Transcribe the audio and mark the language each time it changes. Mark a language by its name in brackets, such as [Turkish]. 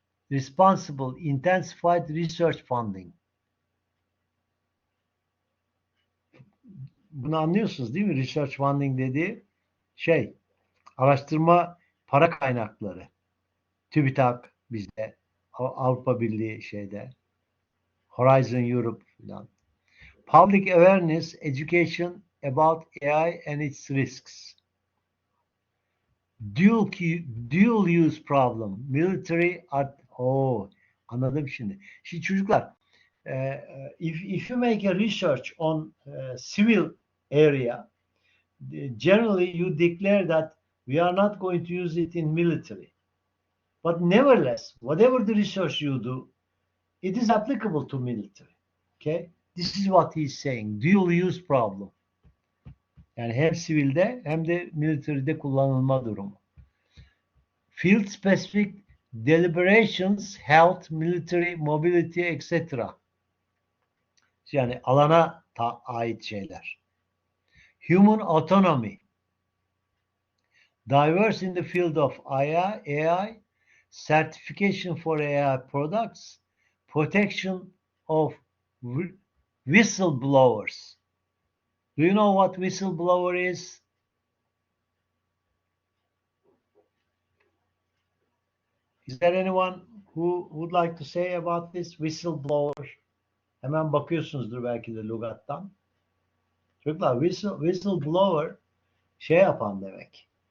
[English] Responsible intensified research funding. [Turkish] Bunu anlıyorsunuz değil mi? [English] Research funding [Turkish] dediği şey, araştırma para kaynakları. TÜBİTAK bizde, Avrupa Birliği şeyde, Horizon Europe falan. [English] Public awareness, education about AI and its risks. Dual use problem, military art. [Turkish] Anladım şimdi. Şimdi çocuklar, [English] if you make a research on civil area, generally you declare that we are not going to use it in military. But nevertheless, whatever the research you do, it is applicable to military. Okay? This is what he's saying. Dual use problem. [Turkish] Yani hem sivilde hem de military'de kullanılma durumu. [English] Field specific deliberations, health, military, mobility, etc. [Turkish] Yani alana ait şeyler. [English] Human autonomy. Diverse in the field of AI, certification for AI products, protection of whistleblowers. Do you know what whistleblower is? Is there anyone who would like to say about this whistleblower? [Turkish] Hemen bakıyorsunuzdur belki de lügattan. Çocuklar whistleblower şey yapan demek.